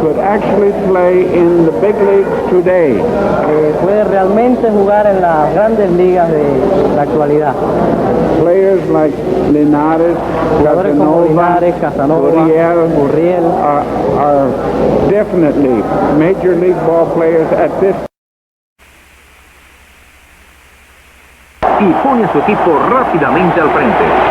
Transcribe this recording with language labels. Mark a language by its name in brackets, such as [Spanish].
[English] could actually play in the big leagues today. [Spanish] Puede realmente jugar en las grandes ligas de la actualidad. [English] Players like Linares, [Spanish] Jugadores como Linares, Casanova, Gurriel [English] are definitely major league ball players at this. [Spanish] Y pone a su equipo rápidamente al frente.